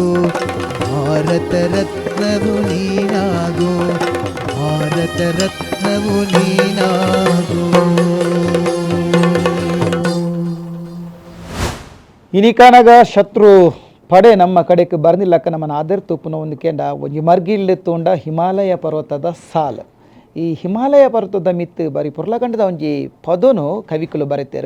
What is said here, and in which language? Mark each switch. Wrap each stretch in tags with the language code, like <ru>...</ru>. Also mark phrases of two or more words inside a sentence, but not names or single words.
<kn>ಭಾರತ ರತ್ನವು ನೀನಾಗು. ಭಾರತ ರತ್ನವು ನೀನಾಗು.</kn> <tcy>ಇನಿಕಾನಾಗ ಶತ್ರು ಪಡೆ ನಮ್ಮ ಕಡೆಗೆ ಬರ್ನಿಲ್ಲಕ್ಕ ನಮ್ಮನ್ನು ಆದರ್ ತುಪ್ಪನ ಒಂದು ಕೆಂಡ ಒಂಜಿ ಮರ್ಗಿಲ್ ತೋಂಡ ಹಿಮಾಲಯ ಪರ್ವತದ ಸಾಲ್. ಈ ಹಿಮಾಲಯ ಪರ್ವತದ ಮಿತ್ತು ಬರೀ ಪುರ್ಲಗಂಡದ ಒಂಜಿ ಪದನು ಕವಿಕುಲು ಬರೀತಾರೆ.</tcy>